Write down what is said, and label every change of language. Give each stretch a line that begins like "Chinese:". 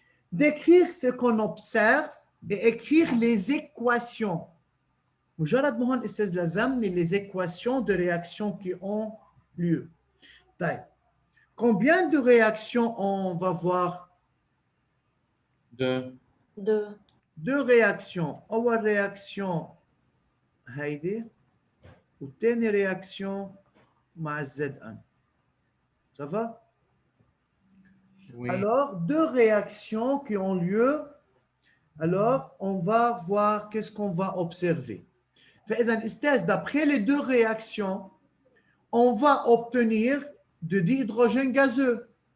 French: Décrire ce qu'on observe et écrire les équations.
Arabic: مجرد ما هون استاذ لازمني
French: les équations de réaction qui ont lieu.
Arabic: طيب.
French: Combien de réactions on va voir? Deux. deux réactions.
Arabic: أول réaction هيدي والتاني réaction مع Z1.
French: Ça va? Oui. Alors, deux réactions qui ont lieu. Alors, on va voir qu'est-ce qu'on va observer. D'après les deux réactions, on va obtenir de dihydrogène gazeux.